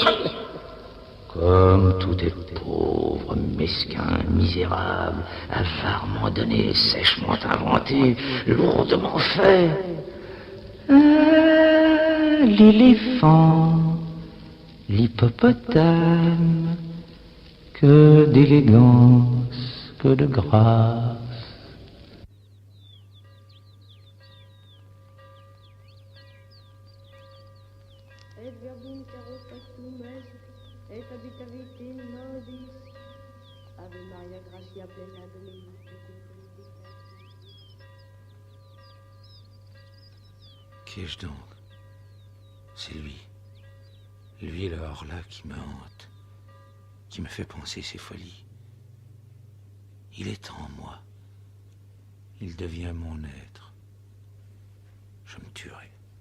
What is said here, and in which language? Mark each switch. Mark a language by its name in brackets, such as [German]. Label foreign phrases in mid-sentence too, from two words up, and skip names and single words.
[French] Comme tout est pauvre, mesquin, misérable, avarement donné, sèchement inventé, lourdement fait. L'éléphant, l'hippopotame, que d'élégance, que de grâce. [Latin] Et verbum terro factum est, et habitavit in nobis. Ave Maria, gratia plena Dominus tecum. [French] Qu'ai-je donc? C'est lui. Lui, le hors-là, qui me hante, qui me fait penser ses folies. Il est en moi. Il devient mon être. Je me tuerai.